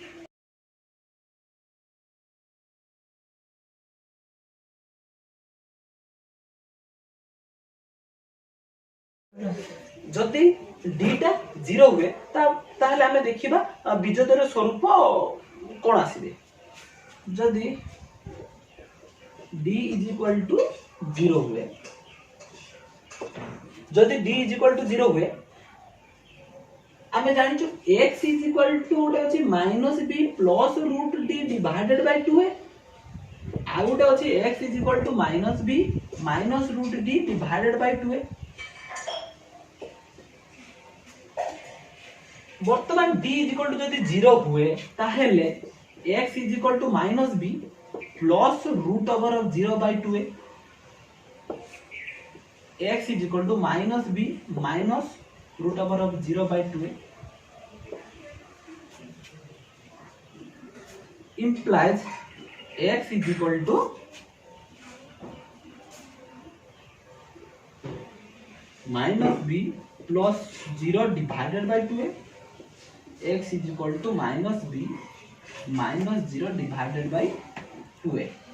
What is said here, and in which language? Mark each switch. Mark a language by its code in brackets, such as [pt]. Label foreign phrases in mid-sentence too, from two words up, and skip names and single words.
[or] ଯଦି ଦୀଟା 0 ହୁଏ ତାହଲେ ହମେ ଦେଖିବା ବୀଜଦ୍ୱୟ ସ୍ୱରୂପ କୋନ ଆସିବେ। ଯଦି d = 0 ହୁଏ, ଯଦି d = 0 ହୁଏ ହମେ ଜାଣିଛୁ x = ଓଟେ ଅଛି -b + √d [en] divided by [or] 2a, ଆ ଓଟେ ଅଛି x = -b - √d [en] divided by [or] 2a। ବର୍ତ୍ତମାନ d = ଯଦି 0 ହୁଏ ତାହଲେ x = -b + √0 ବାୟ 2a, x = -b - √0 ବାୟ 2a [en] implies x = -b + 0 divided by 2a, x = -b - 0 divided by 2a